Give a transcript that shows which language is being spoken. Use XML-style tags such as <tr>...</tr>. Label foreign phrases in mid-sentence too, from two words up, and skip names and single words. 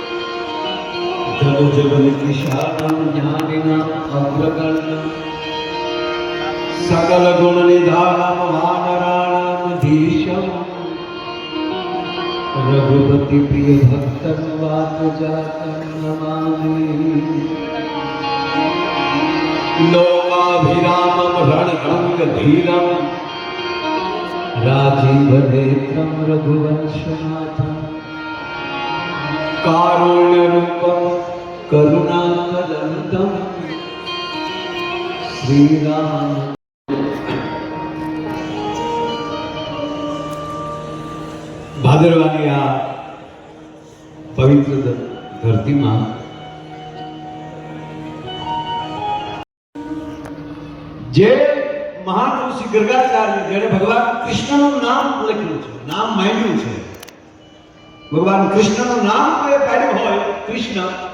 <sa>सकल गुण निधानम वानराणाम धीशम रघुपति प्रिय भक्तम वात जातम नमामि लोकाभिरामम रणभंग धीरम राजीव नेत्रम रघुवंशनाथम कारुण्य रूपम करुणाकलंतम श्री राम।</sa> <gu>ભાદરવાની આ પવિત્ર ધરતીમાં જે મહાન ઋષિ ગર્ગાચાર્ય જેણે ભગવાન કૃષ્ણનું નામ લખ્યું છે, નામ માંડ્યું છે, ભગવાન કૃષ્ણનું નામ કોઈ પાડ્યું હોય, કૃષ્ણ</gu>